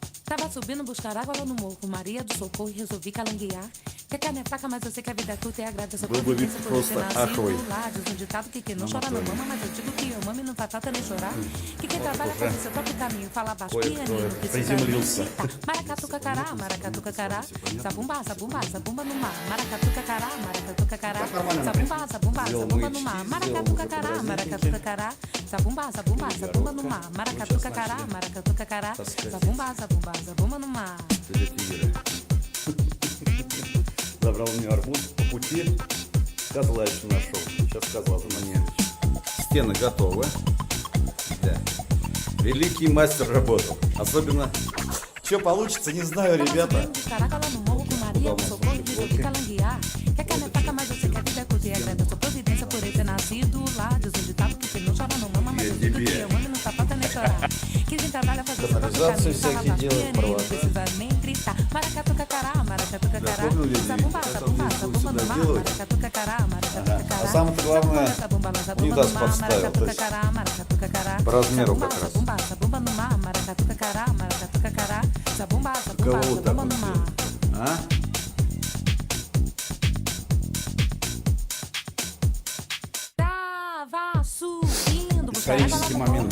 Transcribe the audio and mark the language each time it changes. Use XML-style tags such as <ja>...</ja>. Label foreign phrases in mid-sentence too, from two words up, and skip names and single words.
<pt>Tava subindo buscar água lá no morro com Maria do Socorro e resolvi calanguear. Que a carne é fraca, mas eu sei que a vida é curta e agradeço a providência por eu ter nascido lá. Diz um ditado que quem não chora não mama, mas eu digo que eu mamo e não tá falta nem chorar. Que quem trabalha faz o seu próprio caminho, fala baixo, pianinho, precisa visitar. Maracatu cacará, maracatu cacará, zabumba, zabumba, zabumba no mar. Maracatu cacará, maracatu cacará, zabumba, zabumba, zabumba no mar. Maracatu cacará, maracatu cacará, zabumba, zabumba, zabumba no mar. Maracatu cacará, maracatu cacará, zabumba, zabumba, zabumba no mar.</pt> <ru>Забрал у нее арбуз по пути. Козла еще нашел. Сейчас козла заманили. Стены готовы. Да. Великий мастер работал. Особенно... Что получится, не знаю, ребята. Канализацию всякие делают, провода.</ru> <pt>Maracatu cacará, maracatu cacará, zabumba, zabumba, zabumba no mar, maracatu cacará, maracatu cacará.</pt> <ru>А самое главное, унитаз подставил, то есть по размеру как раз. Кого вот так вот делать? А? Исторический момент.</ru>